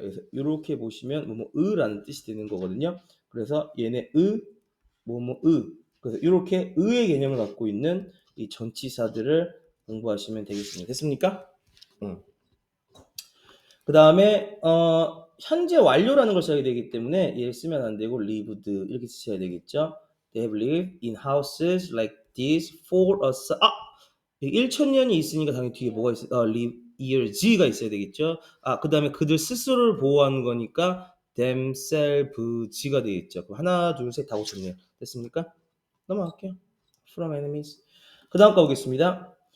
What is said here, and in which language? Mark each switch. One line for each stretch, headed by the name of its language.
Korean: 그래서 이렇게 보시면 뭐뭐으라는 뜻이 되는 거거든요. 그래서 얘네 뭐뭐으. 그래서 이렇게 의의 개념을 갖고 있는 이 전치사들을 공부하시면 되겠습니다. 됐습니까? 그 다음에 현재 완료라는 걸 써야 되기 때문에 얘를 쓰면 안 되고 lived 이렇게 쓰셔야 되겠죠.
English: They have lived in houses like this for us.
Korean: 1000년이 있으니까 당연히 뒤에 뭐가 있어요?
English: live years
Korean: 가 있어야 되겠죠. 그 다음에 그들 스스로를 보호하는 거니까 themselves가 되겠죠. 그럼 하나, 둘, 셋 다 고쳤네요. 됐습니까? 넘어갈게요.
English: From enemies.
Korean: 그 다음 거 보겠습니다.